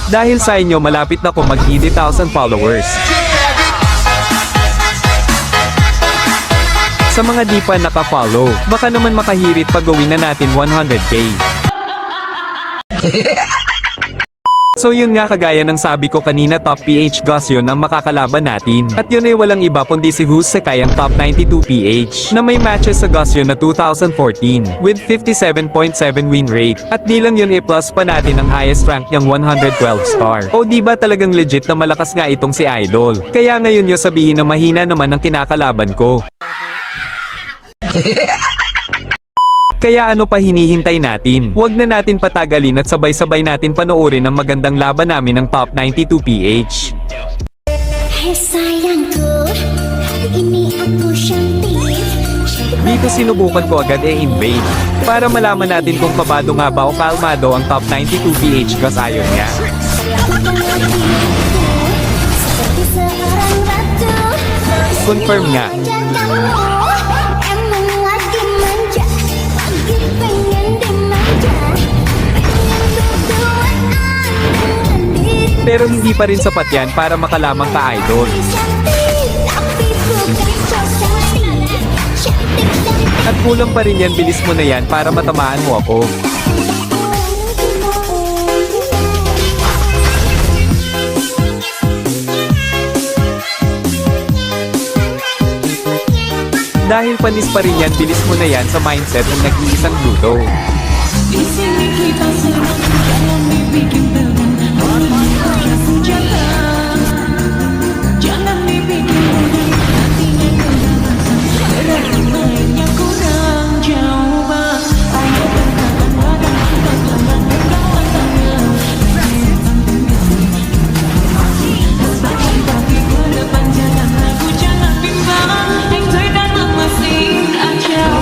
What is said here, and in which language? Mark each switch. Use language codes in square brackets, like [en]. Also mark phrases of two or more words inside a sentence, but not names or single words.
[tl] Dahil sa inyo malapit na ko mag 80,000 followers. Sa mga di pa naka-follow, baka naman makahirit pag gawin na natin 100k. So yun nga, kagaya ng sabi ko kanina, [en] top PH gods [tl] yun ang makakalaban natin. At yun ay walang iba kundi si Who's Sekay ang top 92 PH na may matches sa gods yun na 2014 with 57.7 [en] win rate. [tl] At di lang yun, i-plus pa natin ang [en] highest rank [tl] niyang 112 star. O di ba talagang legit na malakas nga itong si Idol. Kaya ngayon nyo sabihin na mahina naman ang kinakalaban ko. Kaya ano pa hinihintay natin? Huwag na natin patagalin at sabay-sabay natin panoorin ang magandang laban namin ng top 92 PH. [id] Hey sayangku, ini aku cantik. [tl] Dito sinubukan ko agad invade para malaman natin kung kabado nga ba o kalmado ang [en] top 92 PH gods [tl] ayon niya. [id] Seperti seorang ratu. [tl] Confirm nga. [id] Emang lagi manja, lagi pengen dimanja, pengen berduaan dengan diri. [tl] Pero hindi pa rin sapat yan para makalamang ka idol. [id] Cantik, tapi bukan so cantik. Cantik. [tl] At kulang pa rin yan, bilis mo na yan para matamaan mo ako. Dahil panis pa rin yan, bilis mo na yan sa mindset ng nag-iisang Pluto. [id] Di sini kita senang, jangan dibikin beban. Hatinya senjata, jangan dibikin beban. Hatinya keganasan, berarti mainnya kurang jauh bang. Ayo berkatan badan, berkatan berkawan tangan. Bagi ke depan, jangan ragu, jangan bimbang. Enjoy dan mesin aja.